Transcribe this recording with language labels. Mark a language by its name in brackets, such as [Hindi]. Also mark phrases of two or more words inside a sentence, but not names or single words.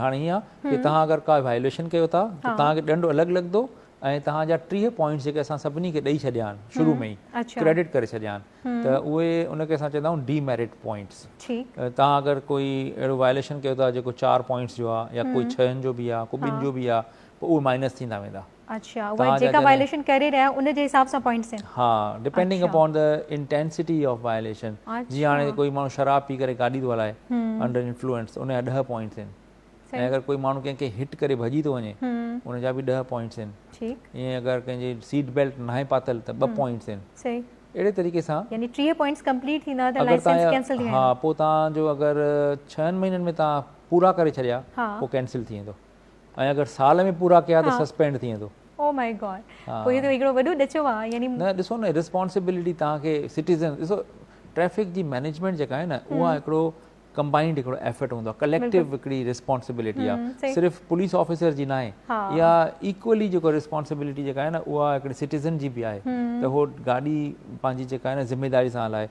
[Sindhi] हाणे हीअं आहे कि तव्हां अगरि का वायोलेशन कयो था त तव्हांखे ॾंढु अलॻि लॻंदो, ऐं तव्हांजा 30 पॉइंट्स जेके असां सभिनी खे ॾेई छॾिया आहिनि शुरू में ई, क्रेडिट करे छॾिया आहिनि, त उहे उनखे असां चवंदा आहियूं [English] demerit points. [Sindhi] तव्हां अगरि कोई अहिड़ो वायोलेशन कयो था जेको 4 पॉइंट्स जो आहे, या कोई 6 जो बि आहे, को 2 जो बि आहे, पोइ उहे माइनस थींदा वेंदा। अच्छा, उहे जेका वायोलेशन करे रहिया उन जे हिसाब सां पॉइंट्स आहिनि? हा, [English] Depending upon the intensity of violation. [Sindhi] जीअं हाणे कोई माण्हू शराब पी करे गाॾी थो हलाए [English] under influence, [Sindhi] उनजा 10 पॉइंट्स आहिनि, ऐं अगरि कोई माण्हू कंहिंखे हिट करे भॼी थो वञे उनजा बि 10 पॉइंट्स आहिनि। ईअं अगरि कंहिंजी [English] seat belt [Sindhi] नाहे पातल त 2 पॉइंट्स आहिनि। अहिड़े तरीक़े सां यानी 30 पॉइंट्स कंप्लीट थींदा त लाइसेंस कैंसिल थी वेंदो। हा, पोइ तव्हांजो अगरि 6 महीननि में तव्हां पूरा करे छॾिया पोइ कैंसिल थी वेंदो, ऐं अगरि साल में पूरा कया त सस्पेंड थी वेंदो। [English] Oh my God, [Sindhi] पोइ इहो त हिकिड़ो वॾो ॾचो आहे। यानी न, ॾिसो न, रिस्पॉन्सिबिलिटी तव्हांखे सिटीज़न, ॾिसो ट्रैफिक जी मैनेजमेंट जेका आहे न, उहा हिकिड़ो कंबाइंड हिकिड़ो एफर्ट हूंदो आहे, कलेक्टिव हिकिड़ी रिस्पॉन्सिबिलिटी आहे, सिर्फ़ु [English] police officer [Sindhi] जी न आहे, या इक्वली जेको रिस्पॉन्सिबिलिटी जेका आहे न उहा हिकिड़ी सिटीज़न जी बि आहे, त उहो गाॾी पंहिंजी जेका आहे न ज़िम्मेदारी सां हलाए।